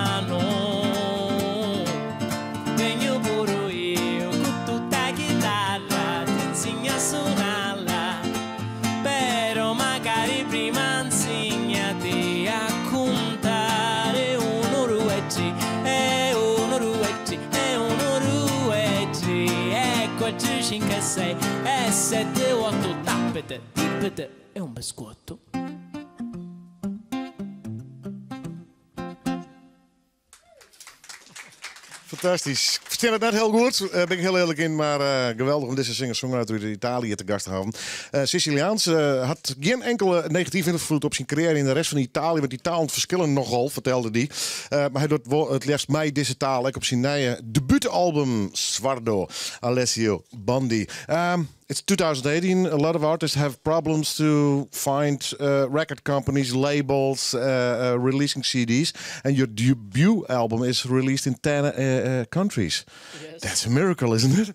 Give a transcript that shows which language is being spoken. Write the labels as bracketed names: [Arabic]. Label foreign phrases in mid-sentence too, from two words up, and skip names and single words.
[Italian] mano, vengo pure io con tutta chitarra, ti insegno a suonarla, però magari prima ruetti, e 1, 2, 3, 1, 2, 3, e 4, 5, 6, e 7, 8, tappete, tippete, e un biscotto. [Dutch] Fantastisch. Ik verstaan het net heel goed, ben ik heel eerlijk in, maar geweldig om deze singer-songwriter uit Italië te gast te hebben. Siciliaans had geen enkele negatieve invloed op zijn carrière in de rest van Italië, want die talen verschillen nogal, vertelde hij. Maar hij doet het liefst mij deze taal, op zijn nieuwe debuutalbum Sguardo, Alessio Bondi. [English] It's 2018. A lot of artists have problems to find record companies, labels, releasing CDs. And your debut album is released in 10 countries. Yes. That's a miracle, isn't it?